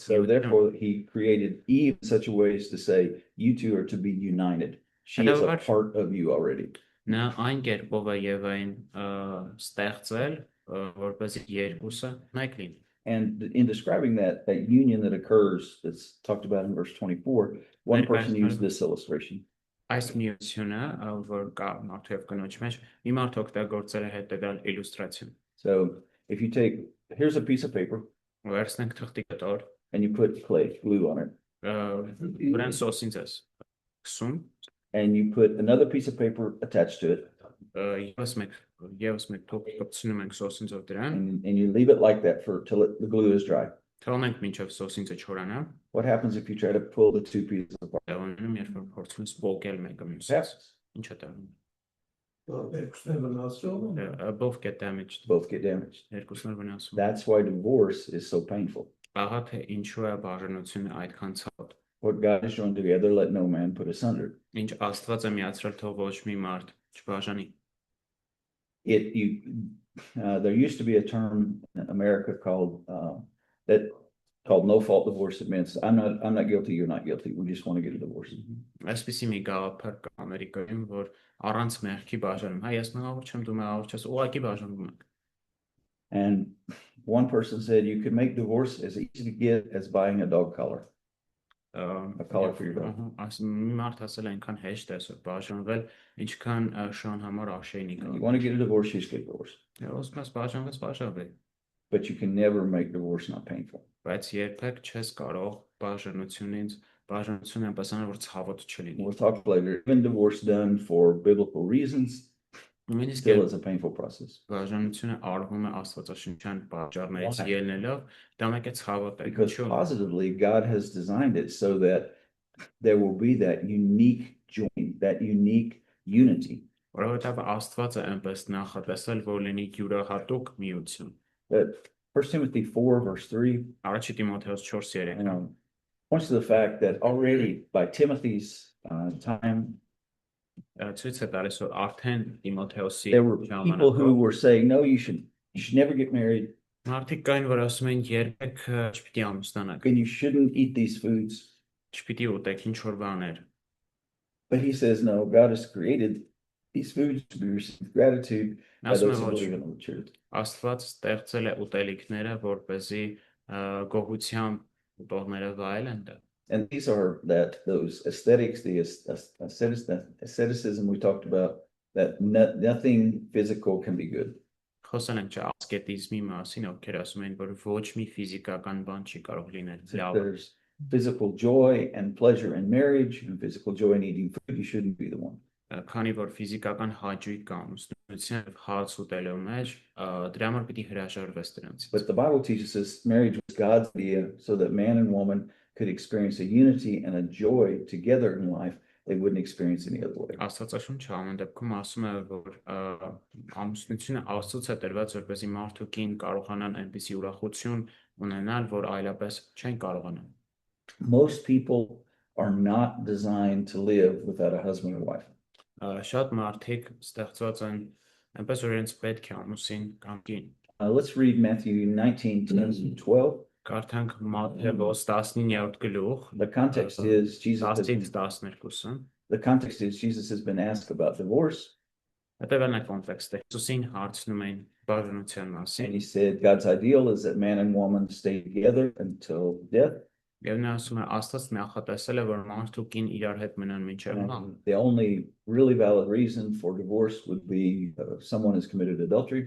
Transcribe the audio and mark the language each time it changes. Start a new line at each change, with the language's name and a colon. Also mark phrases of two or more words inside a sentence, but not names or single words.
English: So therefore he created Eve in such a way as to say, you two are to be united. She is a part of you already.
Armenian: Նա այն կերպով է Եվային ստեղծել, որպեսզի երկուսը նայք լինի։
English: And in describing that union that occurs, that's talked about in verse 24, one person used this illustration.
Armenian: Այս միությունը, որ կա մարդու եւ կնոջ մեջ, մի մարդ օգտագործել է հետեւյալ իլյուստրացիան։
English: So if you take, here's a piece of paper
Armenian: Վերցնենք թղթի կտոր,
English: and you put clay, glue on it,
Armenian: վրան սոսինձ ես քսում,
English: and you put another piece of paper attached to it,
Armenian: եւս մեկ թղթ կպցնում ենք սոսինձով դրան,
English: and you leave it like that till the glue is dry.
Armenian: թողնենք մինչև սոսինձը չորանա,
English: What happens if you try to pull the two pieces apart?
Armenian: դառնում երբ որ փորձում ես փոկել մեկը մյուսից։
English: Yes.
Armenian: Ինչ է դառնում։ Երկուսն
English: Both get damaged, Both get damaged.
Armenian: երկուսն էլ վնասում։
English: That's why divorce is so painful.
Armenian: Ահա թե ինչու է բաժանությունը այդքան ցավոտ։
English: What God has joined together, let no man put asunder.
Armenian: Ինչ Աստված է միացրել, թող ոչ մի մարդ չբաժանի։
English: There used to be a term in America called no fault divorce. It means I'm not guilty, you're not guilty. We just want to get a divorce.
Armenian: Այսպեսի մի գաղափար կա Ամերիկայում, որ առանց մեղքի բաժանում, հայ ես մեղավոր չեմ, դու մեղավոր չես, ուղղակի բաժանում ենք։
English: And one person said you could make divorce as easy to get as buying a dog collar. A collar for your dog.
Armenian: Մի մարդ ասել է այնքան հեշտ է սա բաժանվել, ինչքան շան համար աշեյնի
English: You
Armenian: կա։
English: want to get a divorce, you just get a divorce.
Armenian: Ոսում ես բաժանվեց, բաժանվել,
English: But you can never make divorce not painful.
Armenian: բայց երբեք չես կարող բաժանությունից Բաժանությունը այնպես անում որ ցավոտ չլինի։
English: We'll talk later. Even divorce done for biblical reasons
Armenian: Նույնիսկ
English: still is a painful process.
Armenian: բաժանությունը արվում է աստվածաշնչյան պատճառներից
English: Why?
Armenian: ելնելով, դա մեկ է ցավոտ է։
English: Because
Armenian: Ինչու՞։
English: positively, God has designed it so that there will be that unique join, that unique unity.
Armenian: Որովհետև Աստված է այնպես նախատեսել, որ լինի յուրահատուկ միություն։
English: But 1 Timothy 4, verse 3,
Armenian: Առաջի Տիմոթեոս 4:3
English: points to the fact that already by Timothy's time,
Armenian: ցույց է տալիս, որ արդեն Տիմոթեոսի
English: there were people who were saying, no, you should never get married
Armenian: մարդիկ կային, որ ասում են երբեք չպիտի ամուսնանաք,
English: and you shouldn't eat these foods.
Armenian: չպիտի ուտեք ինչ որ բաներ։
English: But he says, no, God has created these foods to be received with gratitude by
Armenian: Ասում է
English: those who
Armenian: ոչ,
English: believe in the truth.
Armenian: Աստված ստեղծել է ուտելիքները, որպեսզի գոհությամբ ուտողները վայելեն դա։
English: And these are those aesthetics, the asceticism we talked about, that nothing physical can be good.
Armenian: Խոսել ենք ասկետիզմի մասին, ովքեր ասում են, որ ոչ մի ֆիզիկական բան չի կարող լինել
English: If
Armenian: լավ։
English: there's physical joy and pleasure in marriage and physical joy in eating food, you shouldn't be the one.
Armenian: Քանի որ ֆիզիկական հաճույք կա ամուսնության եւ հաց ուտելու մեջ, դրա համար պիտի հրաժարվես դրանից։
English: But the Bible teaches us marriage was God's idea so that man and woman could experience a unity and a joy together in life they wouldn't experience any other way.
Armenian: Աստվածաշունչը ամեն դեպքում ասում է, որ ամուսնությունը Աստծոց է տրված, որպեսզի մարդու կին կարողանան այնպիսի ուրախություն ունենալ, որ այլապես չեն կարողանա։
English: Most people are not designed to live without a husband or wife.
Armenian: Շատ մարդիկ ստեղծված են այնպես որ իրենց պետք է ամուսին կամ կին։
English: Let's read Matthew 19:10-12.
Armenian: Կարդանք Մատթեոս 19-րդ գլուխ,
English: The context is Jesus has
Armenian: 10-ից 12-ը։
English: The context is Jesus has been asked about divorce,
Armenian: Հետևն է կոնտեքստը։ Հիսուսին հարցնում են բաժանության
English: and
Armenian: մասին։
English: he said God's ideal is that man and woman stay together until death.
Armenian: Եվ նա ասում է Աստված նախատեսել է, որ մարդու կին irար հետ մնան մինչև մահ։
English: And the only really valid reason for divorce would be someone has committed adultery.